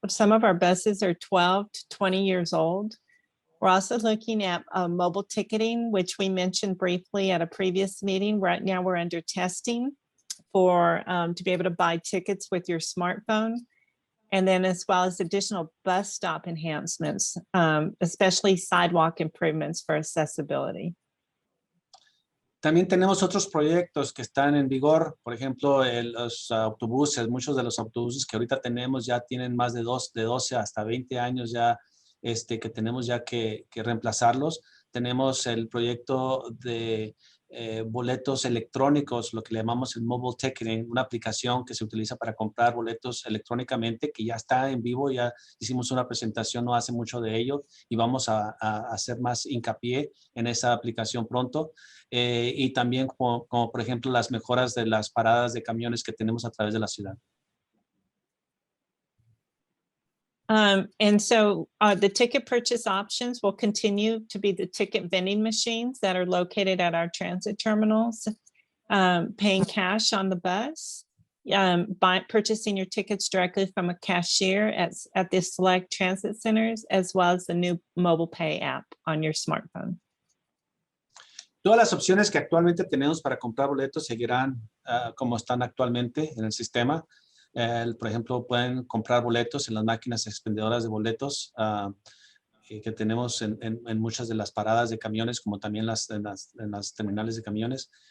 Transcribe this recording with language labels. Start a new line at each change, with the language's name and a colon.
English: Some of our buses are 12 to 20 years old. We're also looking at mobile ticketing, which we mentioned briefly at a previous meeting. Right now we're under testing. for to be able to buy tickets with your smartphone. And then as well as additional bus stop enhancements, especially sidewalk improvements for accessibility.
Spanish: También tenemos otros proyectos que están en vigor, por ejemplo, los autobuses, muchos de los autobuses que ahorita tenemos ya tienen más de 12 hasta 20 años ya que tenemos ya que reemplazarlos. Tenemos el proyecto de boletos electrónicos, lo que le llamamos el mobile ticketing, una aplicación que se utiliza para comprar boletos electrónicamente, que ya está en vivo, ya hicimos una presentación no hace mucho de ello y vamos a hacer más hincapié en esa aplicación pronto. Y también como por ejemplo las mejoras de las paradas de camiones que tenemos a través de la ciudad.
English: And so the ticket purchase options will continue to be the ticket vending machines that are located at our transit terminals, paying cash on the bus, purchasing your tickets directly from a cashier at the select transit centers, as well as the new mobile pay app on your smartphone.
Spanish: Todas las opciones que actualmente tenemos para comprar boletos seguirán como están actualmente en el sistema. Por ejemplo, pueden comprar boletos en las máquinas expendedoras de boletos que tenemos en muchas de las paradas de camiones, como también en las terminales de camiones.